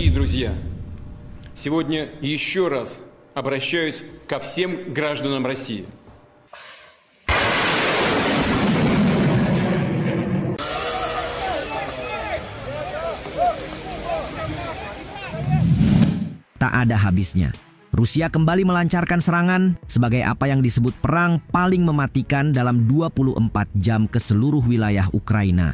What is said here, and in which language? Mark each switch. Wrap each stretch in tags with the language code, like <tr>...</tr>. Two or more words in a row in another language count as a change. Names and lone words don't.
<ru>друзья, сегодня еще раз обращаюсь ко всем гражданам России.</ru> <id>Tak ada habisnya. Rusia kembali melancarkan serangan sebagai apa yang disebut perang paling mematikan dalam 24 jam ke seluruh wilayah Ukraina.</id>